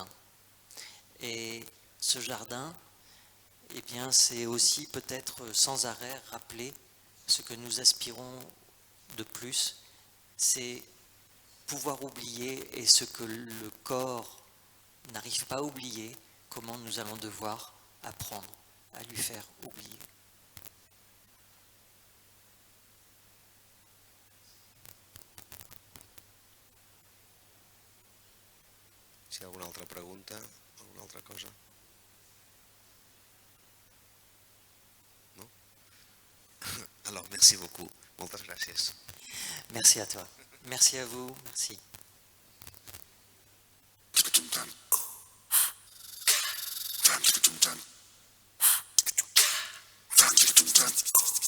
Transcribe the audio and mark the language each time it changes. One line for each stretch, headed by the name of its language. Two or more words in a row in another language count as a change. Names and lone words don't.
French: Et ce jardin, eh bien, c'est aussi peut-être sans arrêt rappeler ce que nous aspirons de plus, c'est pouvoir oublier, et ce que le corps n'arrive pas à oublier, comment nous allons devoir apprendre à lui faire oublier.
Catalan: Si hi ha alguna altra pregunta, alguna altra cosa? No?
French: Alors, merci beaucoup.
Catalan: Moltes gràcies.
French: Merci à toi. Merci à vous. Merci. Dun.